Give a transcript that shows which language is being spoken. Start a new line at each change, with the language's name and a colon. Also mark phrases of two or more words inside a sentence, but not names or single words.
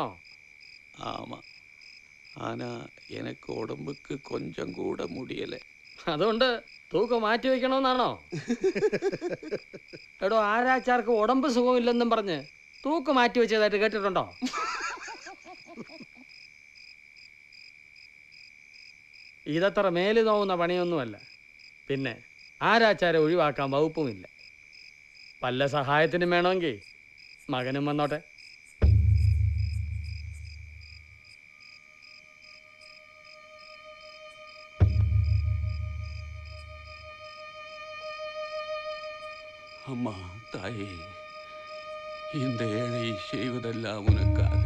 Tamil: ஆமா, ஆனா எனக்கு உடம்புக்கு கொஞ்சம் கூட முடியல.
Malayalam: അതുകൊണ്ട് തൂക്കം മാറ്റി വെക്കണമെന്നാണോ? എടോ, ആരാച്ചാർക്ക് ഉടമ്പ് സുഖമില്ലെന്നും പറഞ്ഞ് തൂക്ക് മാറ്റി വെച്ചതായിട്ട് കേട്ടിട്ടുണ്ടോ? ഇതത്ര മേല് നോവുന്ന പണിയൊന്നുമല്ല. പിന്നെ ആരാച്ചാരെ ഒഴിവാക്കാൻ വകുപ്പുമില്ല. വല്ല സഹായത്തിനും വേണമെങ്കിൽ മകനും വന്നോട്ടെ.
Tamil: அம்மா தாயே, இந்த ஏழை செய்வதெல்லாம் உனக்காக.